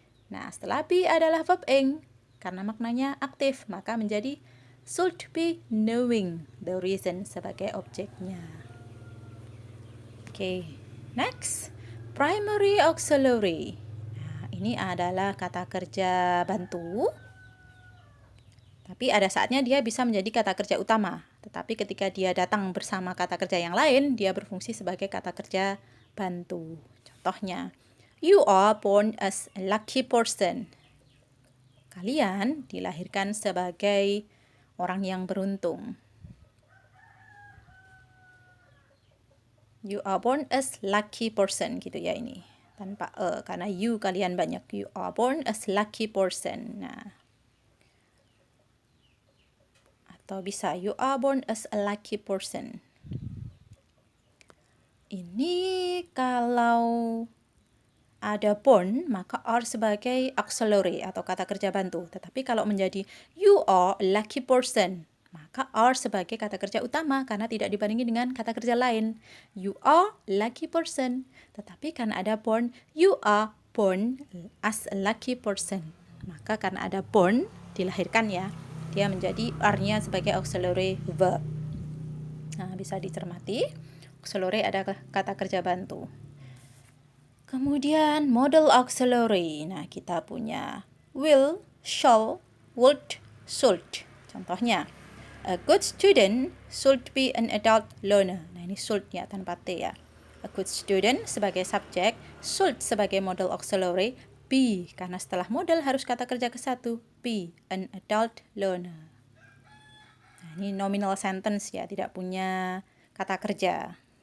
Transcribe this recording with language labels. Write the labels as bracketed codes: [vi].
[id] Nah, setelah be adalah verb ing, karena maknanya aktif, maka menjadi should be knowing the reason sebagai objeknya. [en] Okay, next, primary auxiliary. [id] Nah, ini adalah kata kerja bantu, tapi ada saatnya dia bisa menjadi kata kerja utama. Tetapi ketika dia datang bersama kata kerja yang lain, dia berfungsi sebagai kata kerja bantu. [en] Contohnya, you are born as a lucky person. [id] Kalian dilahirkan sebagai orang yang beruntung. [en] You are born as lucky person gitu ya ini. [id] Tanpa karena you kalian banyak. [en] You are born as lucky person. Nah. [id] Atau bisa [en] you are born as a lucky person. [id] Ini kalau ada born maka are sebagai auxiliary atau kata kerja bantu. Tetapi kalau menjadi [en] you are a lucky person, [id] maka are sebagai kata kerja utama karena tidak dibandingi dengan kata kerja lain. [en] You are lucky person. [id] Tetapi karena ada [en] born, you are born as a lucky person. [id] Maka karena ada born, dilahirkan ya, dia menjadi are-nya sebagai auxiliary verb. Nah, bisa dicermati. Auxiliary adalah kata kerja bantu. Kemudian modal auxiliary. Nah, kita punya will, shall, would, should. [en] Contohnya, a good student should be an adult learner. [id] Nah, ini should ya tanpa T ya. A good student sebagai subjek, should sebagai modal auxiliary, be karena setelah modal harus kata kerja ke satu, be an adult learner. Nah, ini nominal sentence ya, tidak punya kata kerja.